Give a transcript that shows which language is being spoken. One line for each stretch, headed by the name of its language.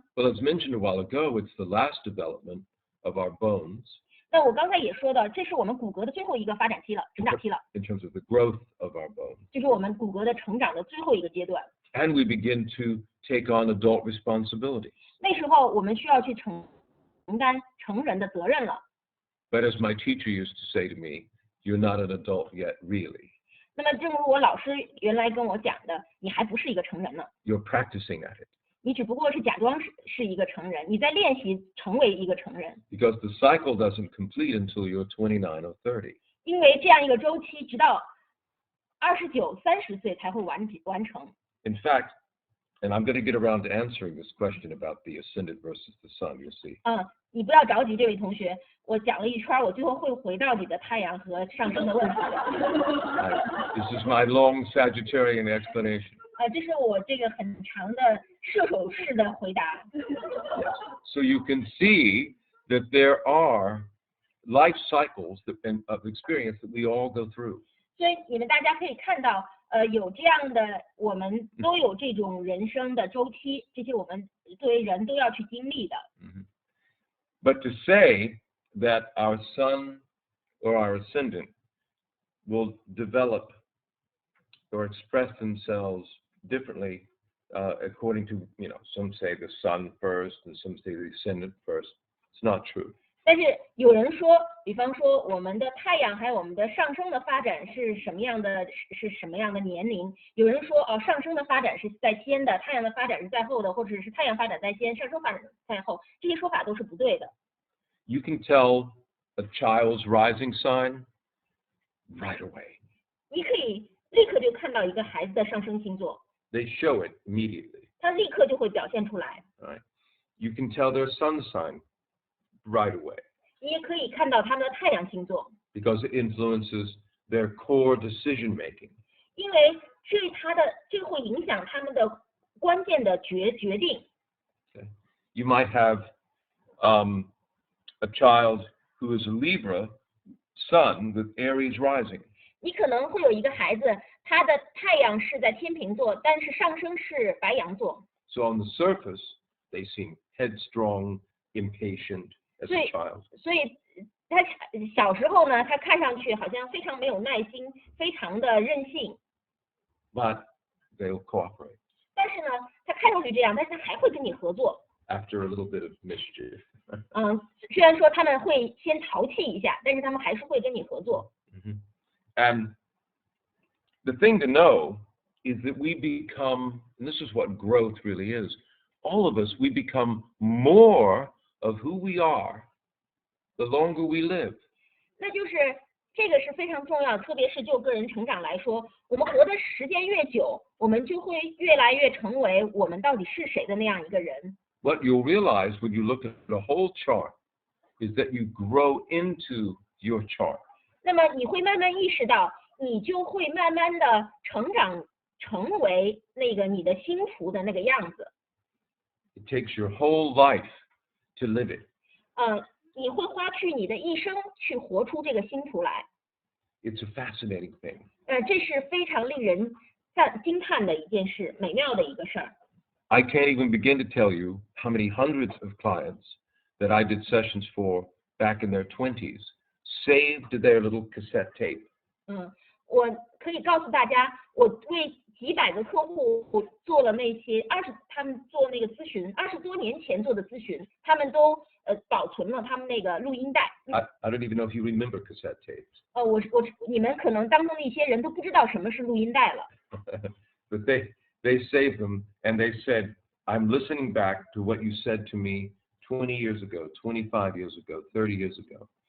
English: Well, as mentioned a while ago, it's the last development of our bones.
Chinese: 那我刚才也说的，这是我们骨骼的最后一个发展期了，成长期了，
English: In terms of the growth of our bones.
Chinese: 就是我们骨骼的成长的最后一个阶段。
English: And we begin to take on adult responsibilities.
Chinese: 那时候我们需要去承担成人的责任了。
English: But as my teacher used to say to me, you're not an adult yet, really.
Chinese: 那么正如我老师原来跟我讲的，你还不是一个成人呢，
English: You're practicing at it.
Chinese: 你只不过是假装是一个成人，你在练习成为一个成人。
English: Because the cycle doesn't complete until you're 29 or 30.
Chinese: 因为这样一个周期，直到29、30岁才会完成。
English: In fact, and I'm going to get around to answering this question about the ascendant versus the sun, you'll see.
Chinese: 你不要着急，这位同学，我讲了一圈，我最后会回到你的太阳和上升的问题的。
English: This is my long Sagittarian explanation.
Chinese: 这是我这个很长的射手式的回答。
English: So you can see that there are life cycles of experience that we all go through.
Chinese: 所以你们大家可以看到，有这样的，我们都有这种人生的周期，这些我们作为人都要去经历的。
English: But to say that our sun or our ascendant will develop or express themselves differently according to, some say the sun first and some say the ascendant first. It's not true.
Chinese: 但是有人说，比方说我们的太阳还有我们的上升的发展是什么样的年龄？有人说上升的发展是在先的，太阳的发展是在后的，或者是太阳发展在先，上升发展在后，这些说法都是不对的。
English: You can tell a child's rising sign right away.
Chinese: 你可以立刻就看到一个孩子的上升星座，
English: They show it immediately.
Chinese: 他立刻就会表现出来。
English: Right? You can tell their sun sign right away.
Chinese: 你也可以看到他们的太阳星座，
English: Because it influences their core decision making.
Chinese: 因为这会影响他们的关键的决定。
English: Okay? You might have a child who is a Libra sun with Aries rising.
Chinese: 你可能会有一个孩子，他的太阳是在天秤座，但是上升是白羊座。
English: So on the surface, they seem headstrong, impatient as a child.
Chinese: 所以他小时候呢，他看上去好像非常没有耐心，非常的任性。
English: But they'll cooperate
Chinese: 但是呢，他看上去这样，但是他还会跟你合作。
English: after a little bit of mischief.
Chinese: 虽然说他们会先淘气一下，但是他们还是会跟你合作。
English: And the thing to know is that we become, and this is what growth really is, all of us, we become more of who we are the longer we live.
Chinese: 那就是这个是非常重要，特别是就个人成长来说，我们活的时间越久，我们就会越来越成为我们到底是谁的那样一个人。
English: What you'll realize when you look at the whole chart is that you grow into your chart.
Chinese: 那么你会慢慢意识到，你就会慢慢的成长，成为那个你的星图的那个样子。
English: It takes your whole life to live it.
Chinese: 你会花去你的一生去活出这个星图来。
English: It's a fascinating thing.
Chinese: 这是非常令人惊叹的一件事，美妙的一个事儿。
English: I can't even begin to tell you how many hundreds of clients that I did sessions for back in their 20s saved their little cassette tape.
Chinese: 我可以告诉大家，我为几百个客户做了那些他们做那个咨询，20多年前做的咨询，他们都保存了他们那个录音带。
English: I don't even know if you remember cassette tapes.
Chinese: 你们可能当中的一些人都不知道什么是录音带了。
English: But they saved them and they said, I'm listening back to what you said to me 20 years ago, 25 years ago, 30 years ago.